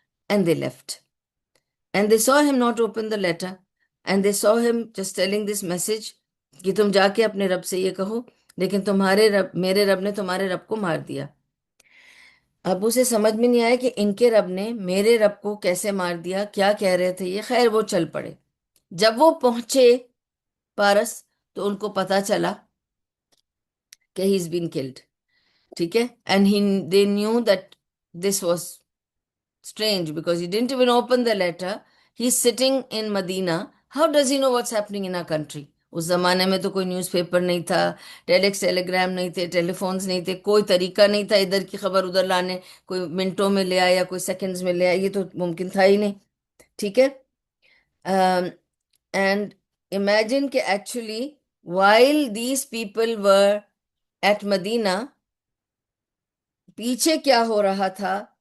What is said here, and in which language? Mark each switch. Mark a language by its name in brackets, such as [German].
[English] and they left and they saw him not open the letter and they saw him just telling this message [Urdu] کہ تم جا کے اپنے رب سے یہ کہو لیکن تمہارے رب میرے رب نے تمہارے رب کو مار دیا. اب اسے سمجھ میں نہیں آیا کہ ان کے رب نے میرے رب کو کیسے مار دیا، کیا کہہ رہے تھے یہ. خیر وہ چل پڑے. جب وہ پہنچے پارس تو ان کو پتا چلا کہ [English] He is been killed. [Urdu] ٹھیک ہے. [English] And they knew that this was strange because he didn't even open the letter. He's sitting in Medina. How does he know what's happening in our country? [Urdu] اس زمانے میں تو کوئی نیوز پیپر نہیں تھا، ٹیلیکس ٹیلی gram نہیں تھے، ٹیلی phones نہیں تھے، کوئی طریقہ نہیں تھا ادھر کی خبر ادھر لانے. کوئی منٹوں میں لے آیا، کوئی سیکنڈز میں لے آیا، یہ تو ممکن تھا ہی نہیں. ٹھیک ہے. [English] and imagine کہ actually while these people were at Medina [Urdu] پیچھے کیا ہو رہا تھا.